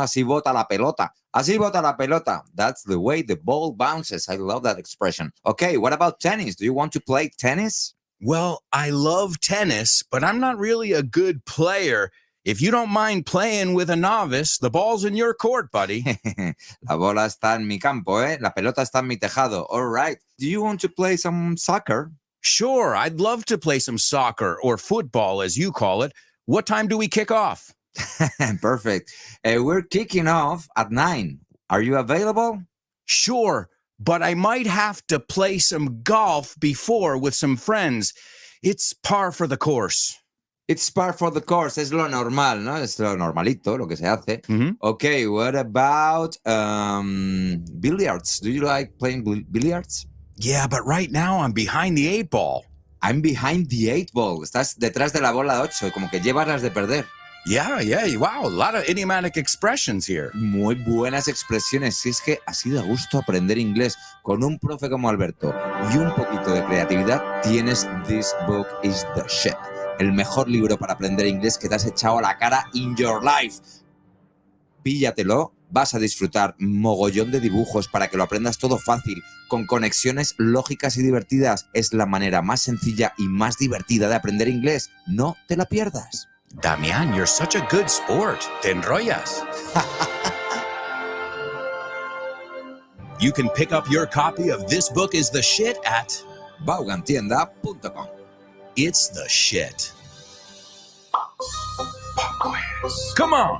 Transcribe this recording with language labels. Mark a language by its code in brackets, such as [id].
[es] Así bota la pelota. [en] Así bota la pelota. That's the way the ball bounces. I love that expression. Okay, what about tennis? Do you want to play tennis? Well, I love tennis, but I'm not really a good player. If you don't mind playing with a novice, the ball's in your court, buddy. [es] La bola está en mi campo, ¿eh? La pelota está en mi tejado. [en] All right. Do you want to play some soccer? Sure, I'd love to play some soccer or football, as you call it. What time do we kick off? Perfect. We're kicking off at 9. Are you available? Sure, but I might have to play some golf before with some friends. It's par for the course. It's par for the course. [es] Es lo normal, ¿no? Es lo normalito, lo que se hace. Mm-hmm. [en] Okay, what about billiards? Do you like playing billiards? Yeah, but right now I'm behind the 8 ball. I'm behind the 8 ball. [es] Estás detrás de la bola 8, como que llevas las de perder. [en] Yeah, wow, a lot of idiomatic expressions here. [es] Muy buenas expresiones. Si es que así da gusto aprender inglés con un profe como Alberto y un poquito de creatividad, tienes This Book is the Shit. El mejor libro para aprender inglés que te has echado a la cara [en] in your life. [es] Píllatelo, vas a disfrutar mogollón de dibujos para que lo aprendas todo fácil, con conexiones lógicas y divertidas. Es la manera más sencilla y más divertida de aprender inglés. No te la pierdas. [en] Damian, you're such a good sport. [es] Te enrollas. [en] You can pick up your copy of This Book is the Shit at Vaughantienda.com. It's the shit. Pop quiz. Come on.